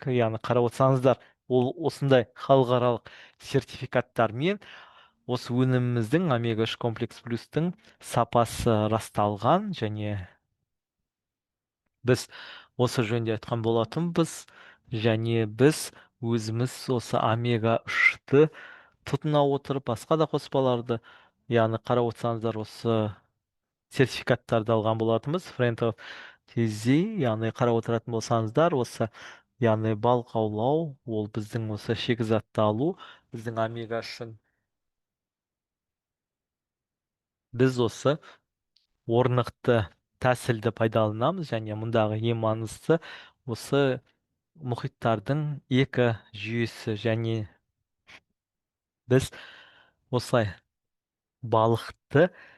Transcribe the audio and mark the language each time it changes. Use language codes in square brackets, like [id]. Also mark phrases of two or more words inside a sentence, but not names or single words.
[kk] Яғни қарап отырсаңыздар, ол осындай халықаралық сертификаттармен осы өніміміздің омега 3 комплекс плюстың сапасы расталған, және біз осы жөнде айтқан болатынбыз, және біз өзіміз осы омега 3-ті тұтына отырып басқа да қоспаларды, яғни қарап отырсаңыздар, осы сертификаттарды алған болатынбыз. [en] Friend of TZ, [kk] яғни қарап отыратын болсаңыздар, осы яғни балық аулау, ол біздің осы шикізатты алу, біздің омега үшін біз осы орнықты тәсілді пайдаланамыз, және мұндағы ең маңыздысы осы мұхиттардың эко жүйесі, және біз осылай балықты